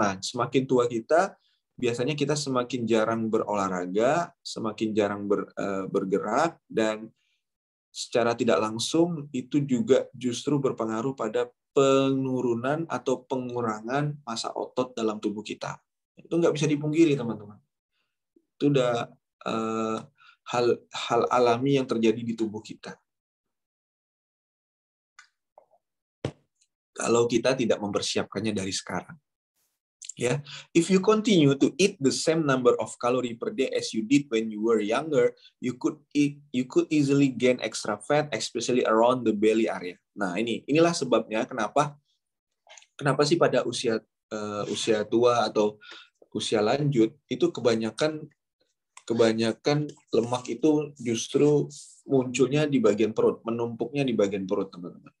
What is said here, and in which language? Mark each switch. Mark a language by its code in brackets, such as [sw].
[id] Nah, semakin tua kita, biasanya kita semakin jarang berolahraga, semakin jarang bergerak, dan secara tidak langsung itu juga justru berpengaruh pada penurunan atau pengurangan massa otot dalam tubuh kita. Itu nggak bisa dipungkiri, teman-teman. Itu udah hal alami yang terjadi di tubuh kita. Kalau kita tidak mempersiapkannya dari sekarang. [en] Ya, if you continue to eat the same number of calorie per day as you did when you were younger, you could easily gain extra fat, especially around the belly area. [id] Nah, inilah sebabnya kenapa sih pada usia tua atau usia lanjut itu kebanyakan lemak itu justru munculnya di bagian perut, menumpuknya di bagian perut, teman-teman.